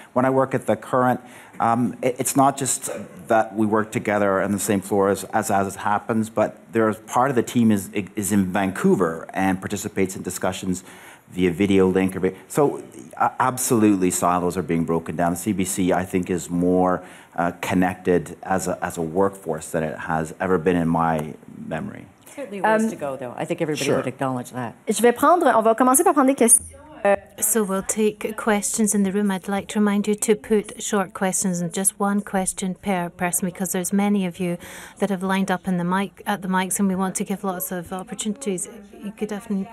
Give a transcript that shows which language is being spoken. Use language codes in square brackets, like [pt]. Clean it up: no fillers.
[en] When I work at the Current, it's not just that we work together on the same floor as it happens, but there's part of the team is in Vancouver and participates in discussions via video link. So absolutely silos are being broken down. The CBC, I think, is more connected as a workforce than it has ever been in my memory. Certainly ways to go, though. I think everybody would acknowledge that. [fr] On va commencer par prendre des questions. [en] So we'll take questions in the room. I'd like to remind you to put short questions and just one question per person, because there's many of you that have lined up at the mics, and we want to give lots of opportunities. Good afternoon.